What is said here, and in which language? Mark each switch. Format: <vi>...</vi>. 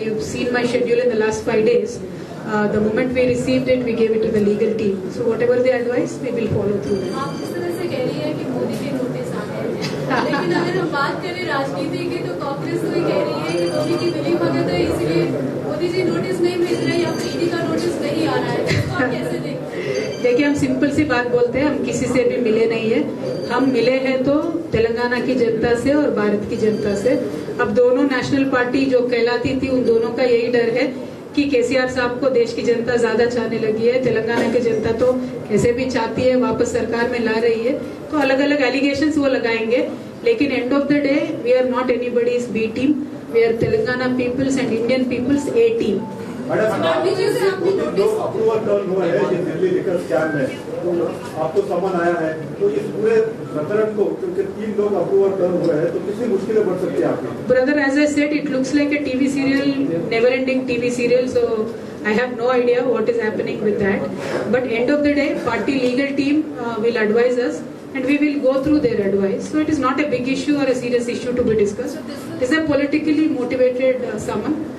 <en>You've seen my schedule in the last 5 days. The moment we received it, we gave it to the legal team. So whatever they advise, we will follow through.</en> <hi>आप इस तरह से कह रही है कि मोदी के notice आ गए हैं, लेकिन अगर हम बात करें राजनीति की तो कांग्रेस तो ये कह रही है कि मोदी की मिली भगत है, इसलिए मोदी जी नोटिस नहीं मिल रहे या फिर ईडी का नोटिस नहीं आ रहा है, तो आप कैसे देखते हैं? देखिए, हम सिंपल सी बात बोलते हैं, हम किसी से भी मिले नहीं है. हम मिले हैं तो तेलंगाना की जनता से और भारत की जनता से. अब दोनों नेशनल पार्टी जो कहलाती थी, उन दोनों का यही डर है कि केसीआर साहब को देश की जनता ज्यादा चाहने लगी है. तेलंगाना की जनता तो कैसे भी चाहती है, वापस सरकार में ला रही है. तो अलग अलग एलिगेशंस वो लगाएंगे, लेकिन</hi> <en>End of the day we are not anybody's B team. We are Telangana peoples and Indian peoples A team.</en> <hi>Approval turn हुआ है ये दिल्ली लिकर स्कैम में, तो आपको समन आया है, तो इस पूरे प्रकरण को, क्योंकि 3 लोग अप्रूवल टर्न हुए हैं, तो कितनी मुश्किलें बढ़ सकती है आपकी?</hi> <en>Brother, as I said, it looks like a TV serial, never-ending TV serial. So I have no idea what is happening with that. But end of the day, party legal team will advise us, and we will go through their advice. So it is not a big issue or a serious issue to be discussed. It is a politically motivated summon.</en>